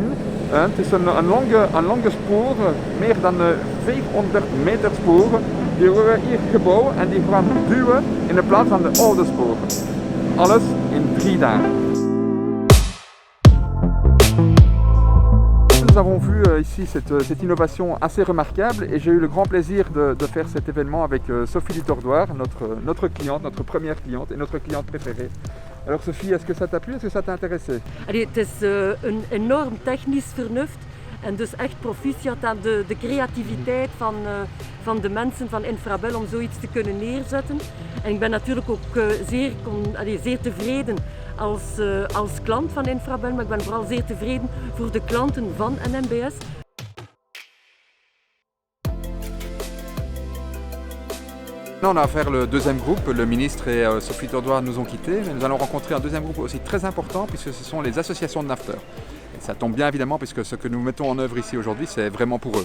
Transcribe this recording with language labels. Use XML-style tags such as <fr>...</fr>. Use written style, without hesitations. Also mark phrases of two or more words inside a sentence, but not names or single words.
<nl>Het is een lange spoor, meer dan 500 meter spoor. Die worden hier gebouwd en die gaan duwen in de plaats van de oude sporen. Alles in 3 dagen.</nl> <fr>Nous avons vu ici cette innovation assez remarquable et j'ai eu le grand plaisir de faire cet événement avec Sophie Litordoir, notre cliente, notre première cliente et notre cliente préférée. Alors Sophie, est-ce que ça t'a plu? Est-ce que ça t'a intéressé?</fr> <nl>Allee, het is een enorm technisch vernuft en dus echt proficiat aan de creativiteit van de mensen van Infrabel om zoiets te kunnen neerzetten. En ik ben natuurlijk ook zeer tevreden als klant van Infrabel, maar ik ben vooral zeer tevreden voor de klanten van NMBS.</nl> <fr>Maintenant, on a affaire le deuxième groupe, le ministre et Sophie Litordoir nous ont quittés, mais nous allons rencontrer un deuxième groupe aussi très important puisque ce sont les associations de nafteurs. Et ça tombe bien évidemment puisque ce que nous mettons en œuvre ici aujourd'hui, c'est vraiment pour eux.</fr>